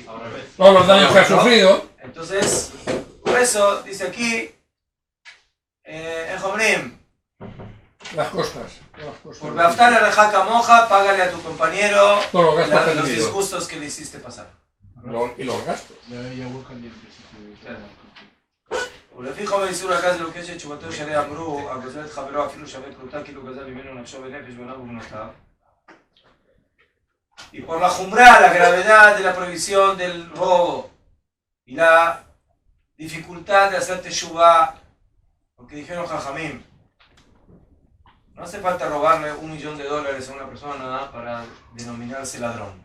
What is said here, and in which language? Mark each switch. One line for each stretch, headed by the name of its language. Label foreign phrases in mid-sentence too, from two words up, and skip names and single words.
Spanish: todos los daños que ha sufrido? Entonces, por eso dice aquí en Jomrim, las costas. Por Baftar al Hakamoja, págale a tu compañero los disgustos que le hiciste pasar. Y los gastos.
Hebrew: ולפי חומר איסור הגז לוקש את תשובתו שעליה אמרו, הגוזל את חברו אפילו שווה פרוטה כאילו גזל ממנו נפשו ונפש בניו ובנותיו.
Spanish: Y por la jumra, la gravedad de la prohibición del robo y la dificultad de hacer teshuvah, porque dijeron Jajamim, no hace falta robarle $1 millón a una persona para denominarse ladrón.